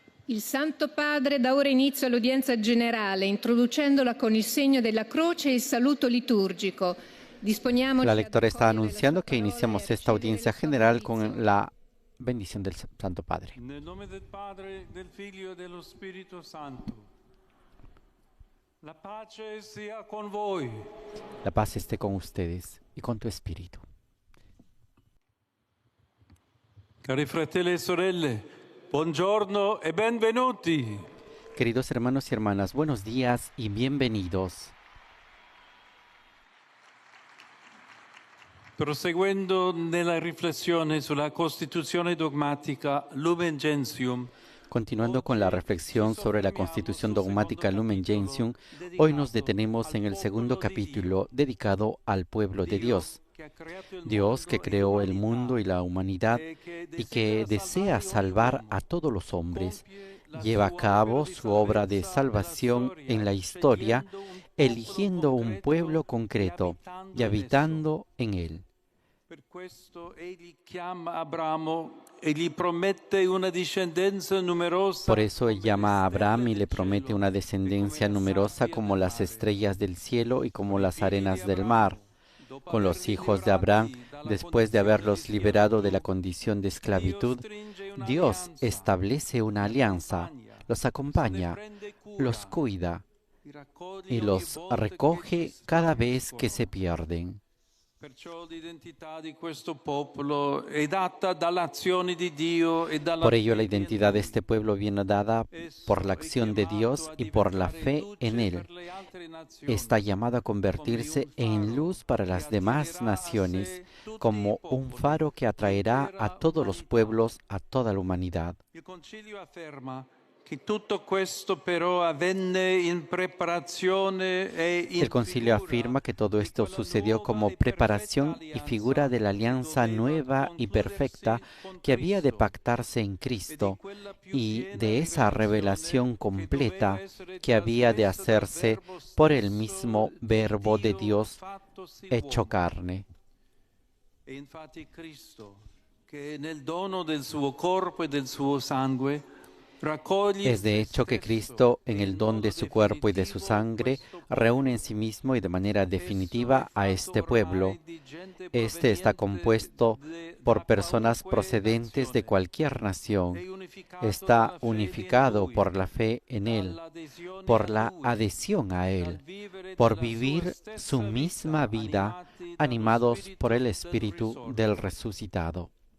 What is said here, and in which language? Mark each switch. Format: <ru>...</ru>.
<it>Il Santo Padre dà ora inizio all'udienza generale, introducendola con il segno della croce e il saluto liturgico.</it> <es>La lectora está anunciando que iniciamos esta audiencia general con la bendición del Santo Padre.</es> <it>Nel nome del Padre, del Figlio e dello Spirito Santo. La pace sia con voi.</it> <es>La paz esté con ustedes y con tu espíritu.</es> <it>Cari fratelli e sorelle, buongiorno e benvenuti.</it> <es>Queridos hermanos y hermanas, buenos días y bienvenidos.</es> <it>Proseguendo nella riflessione sulla Costituzione dogmatica Lumen Gentium,</it> <es>Continuando con la reflexión sobre la Constitución dogmática Lumen Gentium, hoy nos detenemos en el segundo capítulo dedicado al pueblo de Dios. Dios que creó el mundo y la humanidad y que desea salvar a todos los hombres, lleva a cabo su obra de salvación en la historia, eligiendo un pueblo concreto y habitando en él.</es> <it>per questo egli chiama Abramo e gli promette una discendenza numerosa.</it> <es>Por eso él llama a Abraham y le promete una descendencia numerosa como las estrellas del cielo y como las arenas del mar. Con los hijos de Abraham, después de haberlos liberado de la condición de esclavitud, Dios establece una alianza, los acompaña, los cuida y los recoge cada vez que se pierden.</es> <it>Perciò l'identità di questo popolo è data dall'azione di Dio e dalla</it> <es>Por ello la identidad de este pueblo viene dada por la acción de Dios y por la fe en Él. Está llamado a convertirse en luz para las demás naciones, como un faro que atraerá a todos los pueblos, a toda la humanidad.</es> <it>Il Concilio afferma che tutto questo però avvenne in preparazione e in</it> <es>El concilio afirma que todo esto sucedió como preparación y figura de la alianza nueva y perfecta que había de pactarse en Cristo y de esa revelación completa que había de hacerse por el mismo Verbo de Dios hecho carne.</es> <it>E infatti Cristo, che nel dono del suo corpo e del suo sangue</it> <es>Es de hecho que Cristo, en el don de su cuerpo y de su sangre, reúne en sí mismo y de manera definitiva a este pueblo. Este está compuesto por personas procedentes de cualquier nación. Está unificado por la fe en Él, por la adhesión a Él, por vivir su misma vida, animados por el Espíritu del resucitado.</es>